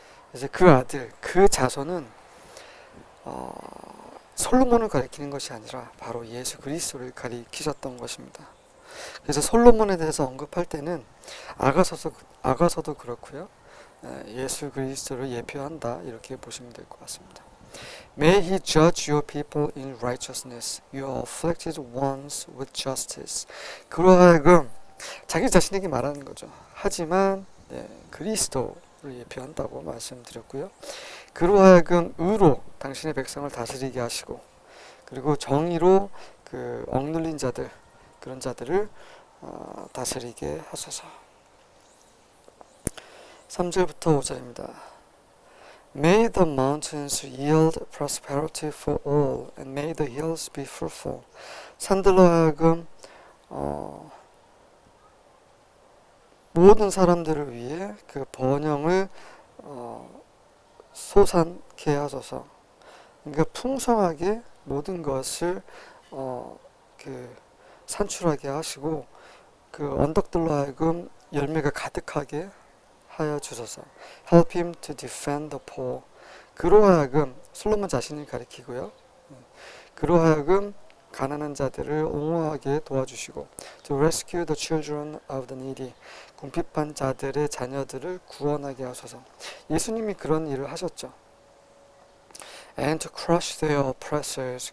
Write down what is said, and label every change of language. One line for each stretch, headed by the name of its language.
Korean: 그래서 그 아들, 그 자손은 솔로몬을 가리키는 것이 아니라 바로 예수 그리스도를 가리키셨던 것입니다. 그래서 솔로몬에 대해서 언급할 때는 아가서도 그렇고요, 예수 그리스도를 예표한다, 이렇게 보시면 될 것 같습니다.
English: May he judge your people in righteousness, your afflicted ones with justice.
Korean: 그로 하여금 자기 자신에게 말하는 거죠. 하지만 그리스도를 예표한다고 말씀드렸고요. 그로 하여금 의로 당신의 백성을 다스리게 하시고, 그리고 정의로 그 억눌린 자들, 그런 자들을 다스리게 하소서. 3절부터 5절입니다.
English: May the mountains yield prosperity for all, and may the hills be fruitful.
Korean: 산들로 하여금 모든 사람들을 위해 그 번영을 솟아나게 하소서. 그러니까 풍성하게 모든 것을 산출하게 하시고, 그 언덕들로 하여금 열매가 가득하게 하여 주소서.
English: Help him to defend the poor.
Korean: 그로 하여금, 솔로몬 자신을 가리키고요, 그로 하여금 가난한 자들을 옹호하게 도와주시고,
English: to rescue the children of the needy.
Korean: 궁핍한 자들의 자녀들을 구원하게 하소서. 예수님이 그런 일을 하셨죠.
English: And to crush their oppressors.